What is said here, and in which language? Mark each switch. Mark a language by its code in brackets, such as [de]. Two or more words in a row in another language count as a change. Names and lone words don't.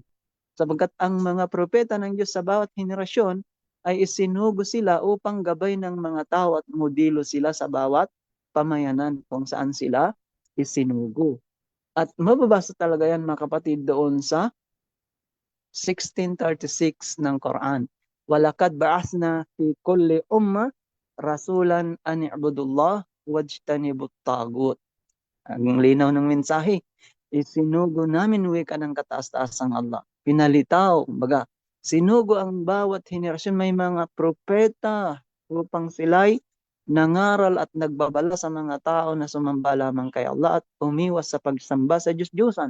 [tl] Sapagkat ang mga propeta ng Diyos sa bawat henerasyon ay isinugo sila upang gabay ng mga tao at modelo sila sa bawat pamayanan kung saan sila isinugo. At mababasa talaga yan mga kapatid doon sa 1636 ng Quran. [ar] ولقد بعثنا في كل أمة رسولا أن اعبدوا الله واجتنبوا الطاغوت. [tl] Ang linaw ng mensahe, isinugo namin wika ng kataas-taasang Allah. Pinalitaw, kumbaga, sinugo ang bawat henerasyon, may mga propeta upang sila'y nangaral at nagbabala sa mga tao na sumamba lamang kay Allah at umiwas sa pagsamba sa Diyos-Diyosan.